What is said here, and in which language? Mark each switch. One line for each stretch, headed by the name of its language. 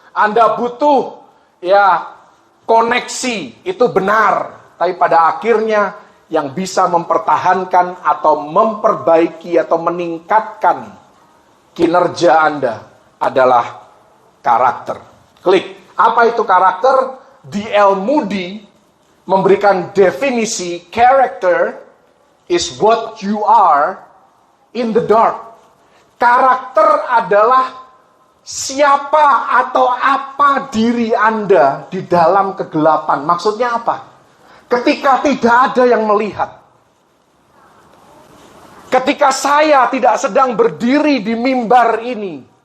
Indonesian: Anda butuh koneksi, itu benar. Tapi pada akhirnya yang bisa mempertahankan atau memperbaiki atau meningkatkan kinerja Anda adalah karakter. Klik. Apa itu karakter? D.L.
English: Moody
Indonesian: memberikan definisi
English: character is what you are in the dark.
Indonesian: Karakter adalah siapa atau apa diri Anda di dalam kegelapan. Maksudnya apa? Ketika tidak ada yang melihat. Ketika saya tidak sedang berdiri di mimbar ini.